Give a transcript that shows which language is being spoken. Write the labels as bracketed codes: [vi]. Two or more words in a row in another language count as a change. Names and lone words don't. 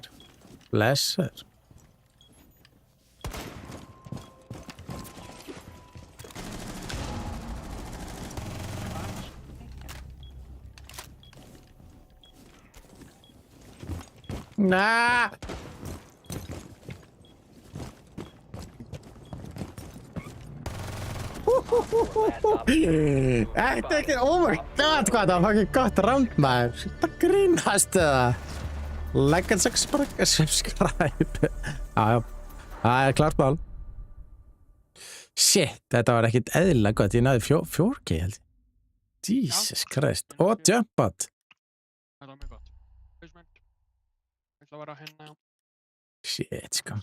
[is] Blessar. Nah. Þetta er ekki, [en] oh my god, [is] hvað það var ekki gott round, maður. Þetta grínast það. [en] Like and subscribe. [is] Já. Það er klart mál. Shit, þetta var ekkert eðlilega gott. Ég náði 4K, held ég. Jesus Christ. Og jumpat. Það var mjög gott. Basement. Ég ætla að vera hérna. Shit, sko.